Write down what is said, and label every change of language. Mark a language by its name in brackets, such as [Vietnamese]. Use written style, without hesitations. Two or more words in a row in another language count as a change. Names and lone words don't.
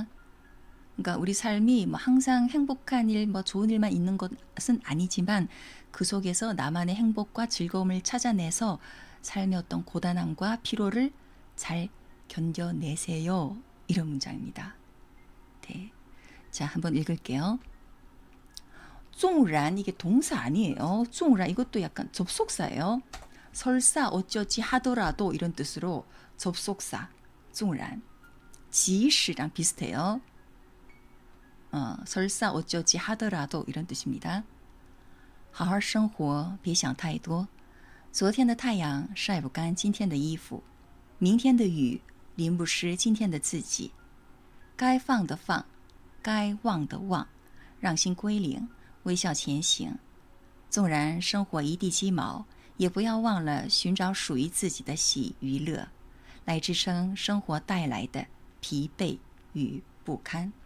[Korean] 그러니까 우리 삶이 뭐 항상 행복한 일, 뭐 좋은 일만 있는 것은 아니지만 그 속에서 나만의 행복과 즐거움을 찾아내서 삶의 어떤 고단함과 피로를 잘 견뎌내세요. 이런 문장입니다. 네. 자, 한번 읽을게요. 纵然 이게 동사 아니에요. 纵然 이것도 약간 접속사예요. 설사 어쩌지 하더라도 이런 뜻으로 접속사 纵然. 即使 랑 비슷해요. 설사 어쩌지 하더라도 이런 뜻입니다. [Chinese] 好好生活别想太多昨天的太阳晒不干今天的衣服明天的雨淋不湿今天的自己该放的放该忘的忘让心归零微笑前行纵然生活一地鸡毛也不要忘了寻找属于自己的喜与乐来支撑生活带来的疲惫与不堪